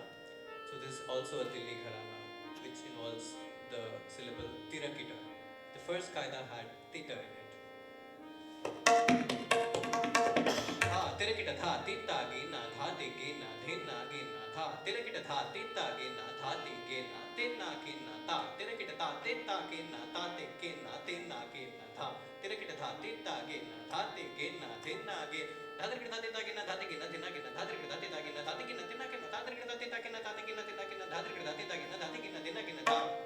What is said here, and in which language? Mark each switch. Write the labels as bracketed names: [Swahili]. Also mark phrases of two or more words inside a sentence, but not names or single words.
[English] So this is also a Delhi Gharana, which involves the syllable tirakita. The first qaida had tita in it. [Hindi] था तिरकिट था तिट गेना था ते गेना धेना गेना था तिरकिट था तिट गेना था ते गेना तेना गेना ता तिरकिट ता तिट गेना ता ते गेना तेना गेना था तिरकिट था तिट गेना था ते गेना धेना गेना धादर धाते तागिना धाते गिना धिना गिना धादर धाते तागिना धाते गिना धिना गिना धादर धाते तागिना धाते गिना धिना गिना धादर धाते तागिना धाते गिना धिना गिना धा.